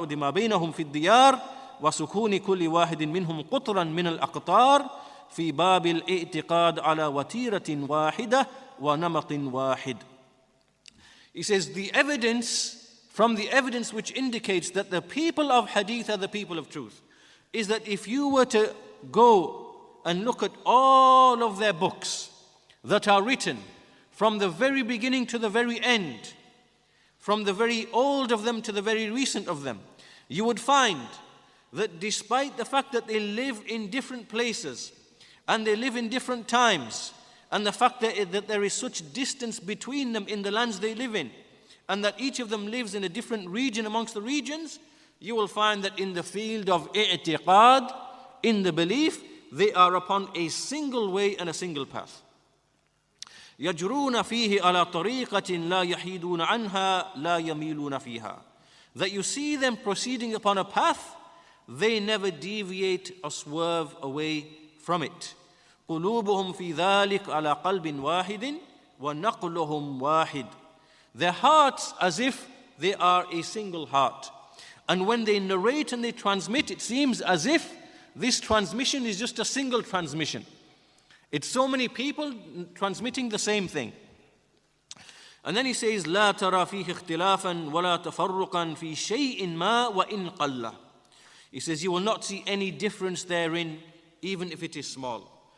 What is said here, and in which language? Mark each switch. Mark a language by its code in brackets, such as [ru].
[ar] بينهم في الديار وسكون كل واحد منهم قطرا من الأقطار في باب الاعتقاد على وتيرة واحدة ونمط واحد. [en] He says from the evidence which indicates that the people of Hadith are the people of truth is that if you were to go and look at all of their books that are written from the very beginning to the very end, from the very old of them to the very recent of them, you would find that despite the fact that they live in different places and they live in different times, and the fact that there is such distance between them in the lands they live in, and that each of them lives in a different region amongst the regions, you will find that in the field of i'tiqad, in the belief, they are upon a single way and a single path. [ar] يَجْرُونَ فِيهِ عَلَى طَرِيقَةٍ لَا يَحِيدُونَ عَنْهَا لَا يَمِيلُونَ فِيهَا. [en] That you see them proceeding upon a path, they never deviate or swerve away from it. [ar] قلوبهم في ذلك على قلب واحد ونقلهم واحد. [en] Their hearts as if they are a single heart. And when they narrate and they transmit, it seems as if this transmission is just a single transmission. It's so many people transmitting the same thing. And then he says, [ar] لا ترى فيه اختلافا ولا تفرقا في شيء ما وإن قل. [en] He says, you will not see any difference therein, even if it is small.